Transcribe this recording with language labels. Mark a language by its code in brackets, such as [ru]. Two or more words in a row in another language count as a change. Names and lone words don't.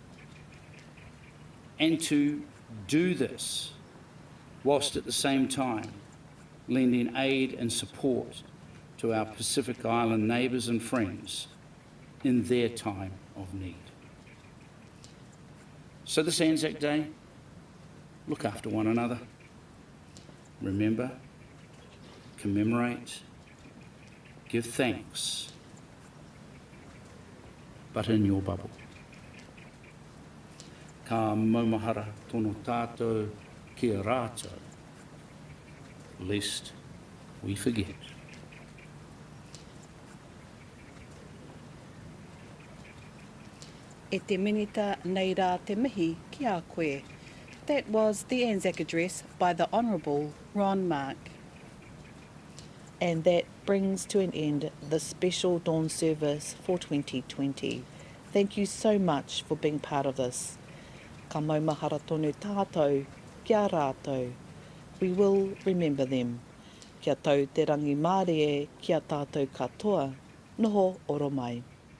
[en] And to do this whilst at the same time lending aid and support to our Pacific Island neighbours and friends in their time of need. So this ANZAC Day, look after one another. Remember, commemorate, give thanks, but in your bubble. [mi] Ka maumahara tono tātou kia rātou, [en] lest we forget. [mi] E te minita nei rā te mihi ki a koe. [en] That was the ANZAC address by the Honourable Ron Mark. And that brings to an end the special dawn service for 2020. Thank you so much for being part of this. [mi] Ka maumahara tonu tātou, kia rātou. [en] We will remember them. [mi] Kia tau te rangi mārie, kia tātou katoa, noho oro mai.